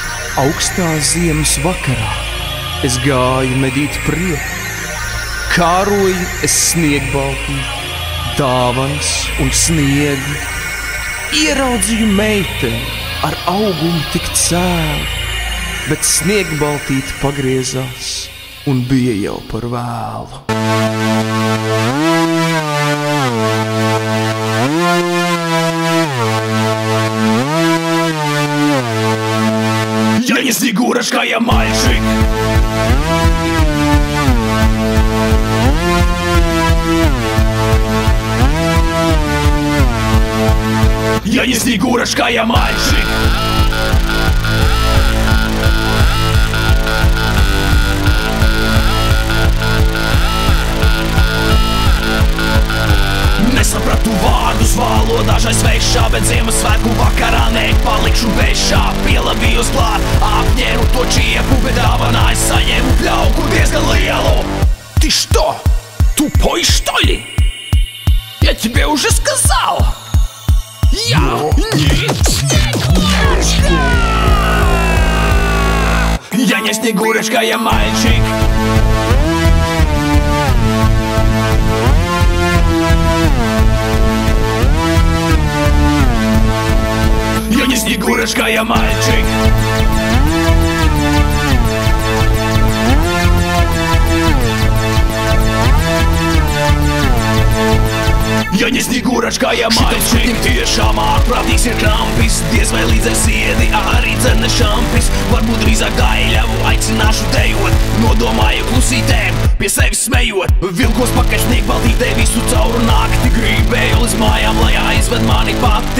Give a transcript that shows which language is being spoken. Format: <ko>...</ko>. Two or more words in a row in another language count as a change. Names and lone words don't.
<lv>Augstā ziemas vakarā es gāju medīt prieku, kāroju es sniegbaltī, dāvanas un sniegu. Ieraudzīju meiteni ar augumu tik cēlu, bet sniegbaltīte pagriezās un bija jau par vēlu.</lv> <ru>Я не Снегурочка, я мальчик. Я не Снегурочка, я мальчик.</ru> <lv>Nesapratu vārdus valodā svešā, bet Ziemassvētku vakarā nepalikšu bešā. Pielabījos klāt, apņēru to čiepu, bet dāvanā es saņēmu pļauku diezgan lielu.</lv> <ru>Ты что, тупой что ли? Я тебе уже сказал. Я не Снегурочка. Я не Снегурочка, я мальчик. Я не Снегурочка, я мальчик. Ja не Снегурочка, я maičik.</ru> <lv>Tiešām ārprātīgs ir krampis, diez vai līdz ar siedi arī dzerne šampis. Varbūt drīzāk gaļavu aicināšu dejot, nodomāju klusītēm, pie sevis smejot. Vilkos pakaļ sniegbaltītē visu cauru nakti, gribēju līdz mājām, lai aizved mani pati.</lv>